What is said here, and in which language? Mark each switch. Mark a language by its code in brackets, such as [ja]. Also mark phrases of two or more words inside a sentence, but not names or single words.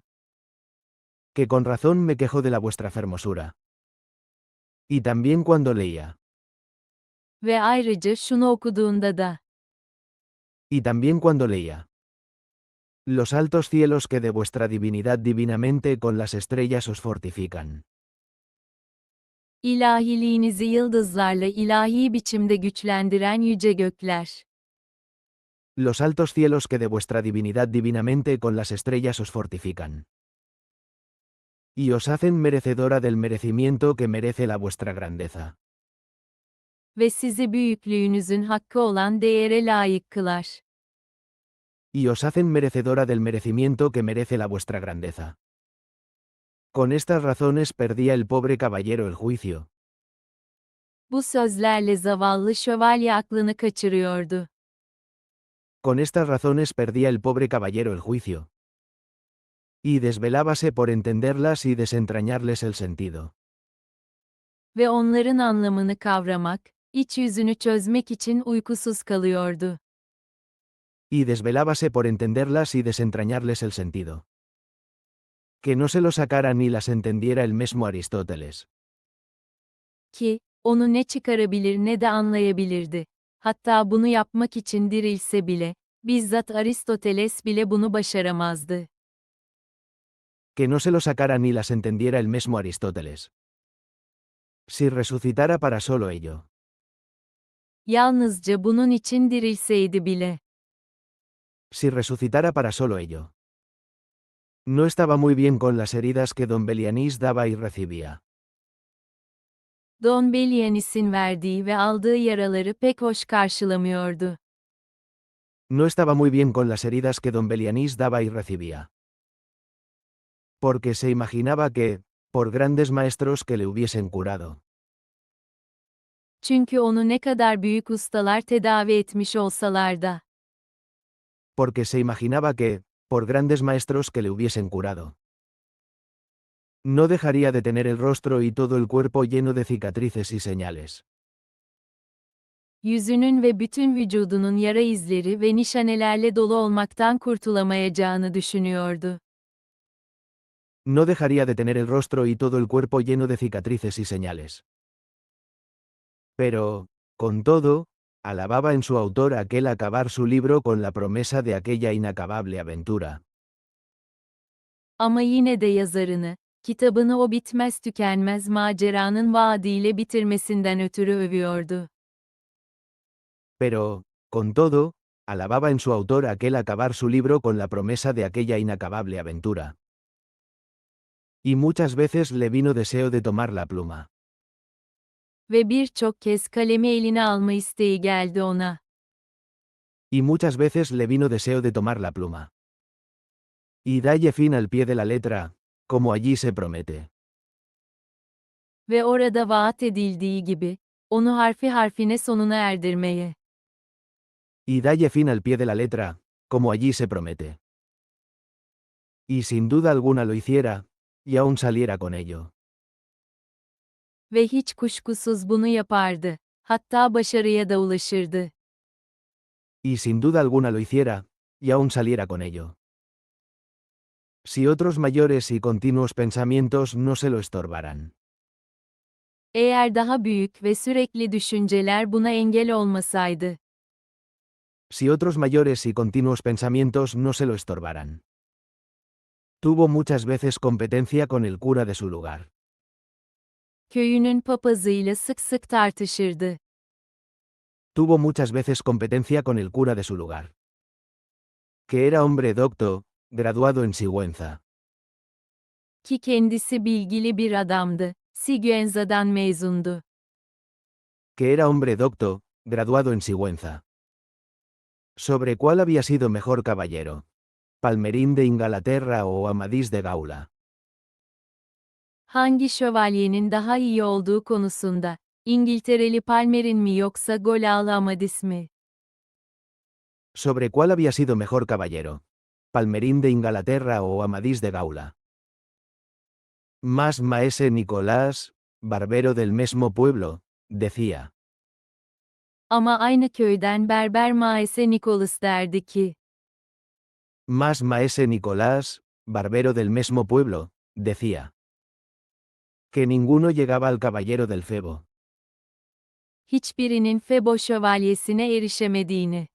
[es] Que con razón me quejo de la vuestra fermosura. Y también cuando leía. [tr] Ve ayrıca şunu okuduğunda da, [es] Y también cuando leía. Los altos cielos que de vuestra divinidad divinamente con las estrellas os fortifican. [tr] İlahiliğinizi yıldızlarla ilahi biçimde güçlendiren yüce gökler. [es] Los altos cielos que de vuestra divinidad divinamente con las estrellas os fortifican. Y os hacen merecedora del merecimiento que merece la vuestra grandeza. [tr] ve sizi büyüklüğünüzün hakkı olan değere layık kılar. [es] y os hacen merecedora del merecimiento que merece la vuestra grandeza. Con estas razones perdía el pobre caballero el juicio. [tr] Bu sözlerle zavallı şövalye aklını kaçırıyordu. [es] Con estas razones perdía el pobre caballero el juicio. Y desvelábase por entenderlas y desentrañarles el sentido. [tr] Ve onların anlamını kavramak, iç yüzünü çözmek için uykusuz kalıyordu. [es] Y desvelábase por entenderlas y desentrañarles el sentido. Que no se lo sacara ni las entendiera el mismo Aristóteles. [tr] Ki, onu ne çıkarabilir ne de anlayabilirdi. Hatta bunu yapmak için dirilse bile, bizzat Aristoteles bile bunu başaramazdı. [es] Que no se lo sacara ni las entendiera el mismo Aristóteles. Si resucitara para solo ello. [tr] Yalnızca bunun için dirilseydi bile. [es] Si resucitara para solo ello. No estaba muy bien con las heridas que don Belianís daba y recibía. [tr] Don Belianis'in verdiği ve aldığı yaraları pek hoş karşılamıyordu. [es] No estaba muy bien con las heridas que don Belianís daba y recibía. Porque se imaginaba que, por grandes maestros que le hubiesen curado. [tr] Çünkü onu ne kadar büyük ustalar tedavi etmiş olsalar da. [es] Porque se imaginaba que, por grandes maestros que le hubiesen curado. No dejaría de tener el rostro y todo el cuerpo lleno de cicatrices y señales. [tr] Yüzünün ve bütün vücudunun yara izleri ve nişanelerle dolu olmaktan kurtulamayacağını düşünüyordu. [es] No dejaría de tener el rostro y todo el cuerpo lleno de cicatrices y señales. Pero, con todo, alababa en su autor aquel acabar su libro con la promesa de aquella inacabable aventura. [tr] Ama yine de yazarını, kitabını o bitmez tükenmez maceranın vaadiyle bitirmesinden ötürü övüyordu. [es] Pero, con todo, alababa en su autor aquel acabar su libro con la promesa de aquella inacabable aventura. Y muchas veces le vino deseo de tomar la pluma. [tr] Ve birçok kez kalemi eline alma isteği geldi ona. [es] Y muchas veces le vino deseo de tomar la pluma. Y dalle fin al pie de la letra, como allí se promete. [tr] Ve orada vaat edildiği gibi, onu harfi harfine sonuna erdirmeye. [es] Y dalle fin al pie de la letra, como allí se promete. Y sin duda alguna lo hiciera, y aún saliera con ello. [tr] Ve hiç kuşkusuz bunu yapardı. Hatta başarıya da ulaşırdı. [es] Y sin duda alguna lo hiciera, y aún saliera con ello. Si otros mayores y continuos pensamientos no se lo estorbaran. [tr] Eğer daha büyük ve sürekli düşünceler buna engel olmasaydı. [es] Si otros mayores y continuos pensamientos no se lo estorbaran. Tuvo muchas veces competencia con el cura de su lugar. [tr] Köyünün papazıyla sık sık tartışırdı. [es] Tuvo muchas veces competencia con el cura de su lugar. Que era hombre docto, graduado en Sigüenza. [tr] Ki kendisi bilgili bir adamdı. Sigüenza'dan mezundu. [es] Que era hombre docto, graduado en Sigüenza. ¿Sobre cuál había sido mejor caballero? ¿Palmerín de Ingalaterra o Amadís de Gaula? [tr] Hangi şövalyenin daha iyi olduğu konusunda, İngiltereli Palmerin mi yoksa Golalı Amadis mi? [es] ¿Sobre cuál había sido mejor caballero? ¿Palmerín de Ingalaterra o Amadís de Gaula? Más maese Nicolás, barbero del mismo pueblo, decía. [tr] Ama aynı köyden berber Maese Nicholas derdi ki. [es] Más maese Nicolás, barbero del mismo pueblo, decía. Que ninguno llegaba al caballero del Febo. [tr] Hiçbirinin Febo şövalyesine erişemediğini.